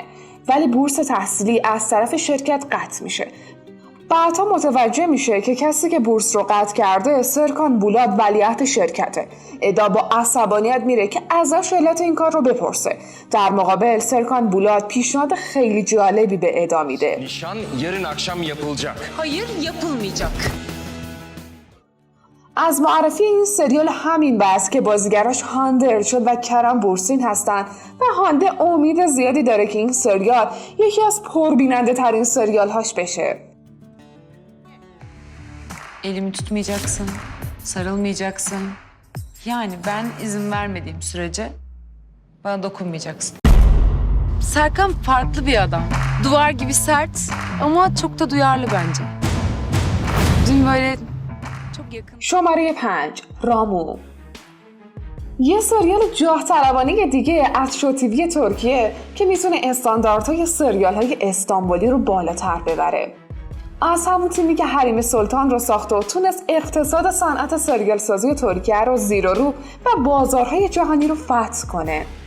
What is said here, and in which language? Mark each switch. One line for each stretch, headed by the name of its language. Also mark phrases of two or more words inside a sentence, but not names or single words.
Persian: ولی بورس تحصیلی از طرف شرکت قطع میشه. بعدها متوجه میشه که کسی که بورس رو قطع کرده سرکان بولاد ولیعهد شرکته. ادا با عصبانیت میره که ازش علت این کار رو بپرسه. در مقابل سرکان بولاد پیشنهاد خیلی جالبی به ادا میده.
Turkish: Nişan yarın akşam yapılacak. Hayır, yapılmayacak.
Persian: از معرفی این سریال همین بس که بازیگراش هانده ارشاد و کرم بورسین هستن و هانده امید زیادی داره که این سریال یکی از پربیننده ترین سریال هاش بشه.
Turkish: Elimi tutmayacaksın. sarılmayacaksın. Yani ben izin vermediğim sürece bana dokunmayacaksın. Serkan farklı bir adam. Duvar gibi sert ama çok da duyarlı bence. Dün böyle çok yakın...
Persian: شماره 5 رامو یه سریال جاه طلبانه دیگه از شو تیوی ترکیه که میتونه استانداردهای سریال های استانبولی رو بالاتر ببره. از همون تیمی که حریم سلطان رو ساخت و تونست اقتصاد صنعت سریال سازی ترکیه رو زیر و رو و بازارهای جهانی رو فتح کنه.